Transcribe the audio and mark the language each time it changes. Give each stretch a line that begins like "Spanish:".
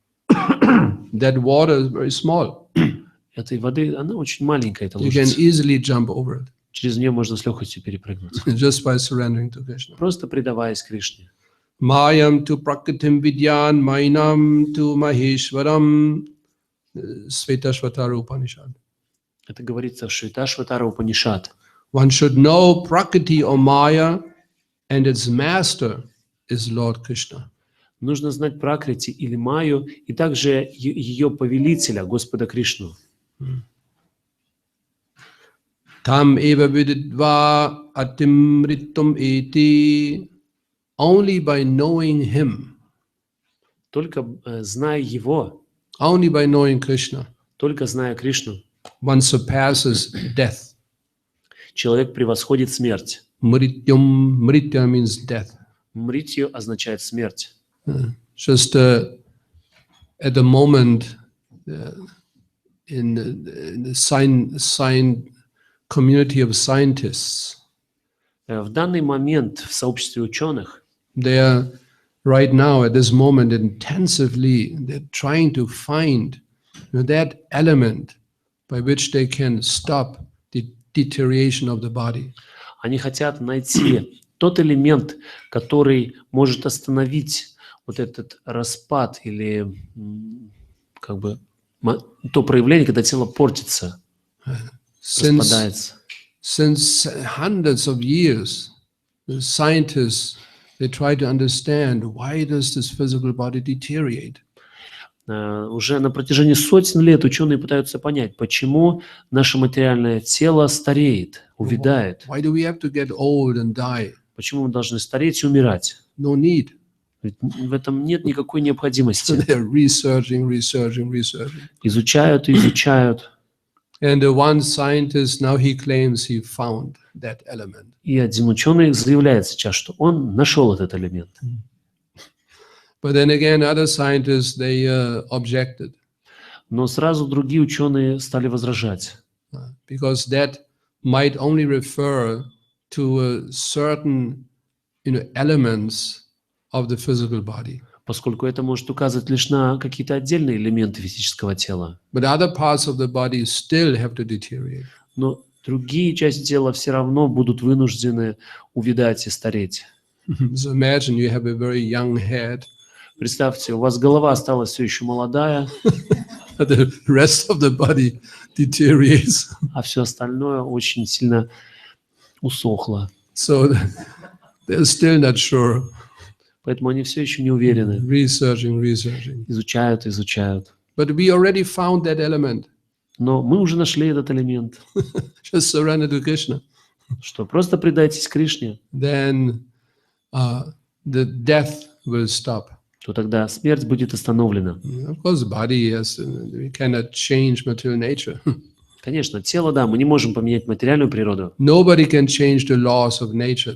English: That water is very small.
Russian: Этой воды, она очень маленькая, эта
English: You can
Russian: лужица.
English: easily jump over it
Russian: Через нее можно с легкостью перепрыгнуть.
English: just by surrendering to Krishna.
Russian: Просто предаваясь Кришне.
Sanskrit: Mayam tu prakritim vidyan mainam tu maheshwaram.
English: Svetashvatara Upanishad.
Russian: Это говорится в Швиташватара Упанишад.
English: One should know Prakriti or Maya, and its master is Lord Krishna.
Russian: Нужно знать Пракрити или Майю, и также ее повелителя, Господа Кришну.
Sanskrit: Tam eva vididva atimritum eti.
English: Only by knowing him,
Russian: Только зная его,
English: only by knowing Krishna,
Russian: только зная Кришну,
English: one surpasses death.
Russian: человек превосходит смерть.
English: Mritya means death.
Russian: Мритью означает смерть.
English: Just at the moment, in the science community of scientists,
Russian: В данный момент в сообществе ученых
English: they are right now at this moment intensively, they're trying to find that element by which they can stop the deterioration of the body.
Russian: Они хотят найти тот элемент, который может остановить вот этот распад или как бы то проявление, когда тело портится, распадается.
English: Since hundreds of years, the scientists, they try to understand why does this physical body deteriorate.
Russian: Уже на протяжении сотен лет ученые пытаются понять, почему наше материальное тело стареет, увядает.
English: Why do we have to get old and die?
Russian: Почему мы должны стареть и умирать?
English: No need.
Russian: Ведь в этом нет никакой необходимости.
English: So they're researching.
Russian: Изучают и изучают.
English: And the one scientist, now he claims he found that element.
Russian: И один ученый заявляет сейчас, что он нашел этот элемент.
English: But then again, other scientists, they objected.
Russian: Но сразу другие ученые стали возражать.
English: Because that might only refer to certain, elements of the physical body.
Russian: Поскольку это может указывать лишь на какие-то отдельные элементы физического тела.
English: But other parts of the body still have to deteriorate.
Russian: Но другие части тела все равно будут вынуждены увядать и стареть.
English: So imagine you have a very young head.
Russian: Представьте, у вас голова осталась все еще молодая,
English: But the rest of the body deteriorates.
Russian: а все остальное очень сильно усохло.
English: So they're still not sure.
Russian: Поэтому они все еще не уверены.
English: Researching.
Russian: Изучают.
English: But we already found that element.
Russian: Но мы уже нашли этот элемент.
English: Just surrender to Krishna.
Russian: Что просто предайтесь Кришне,
English: Then the death will stop.
Russian: то тогда смерть будет остановлена.
English: Of course, the body, yes, we cannot change material nature.
Russian: Конечно, тело, да, мы не можем поменять материальную природу.
English: Nobody can change the laws of nature.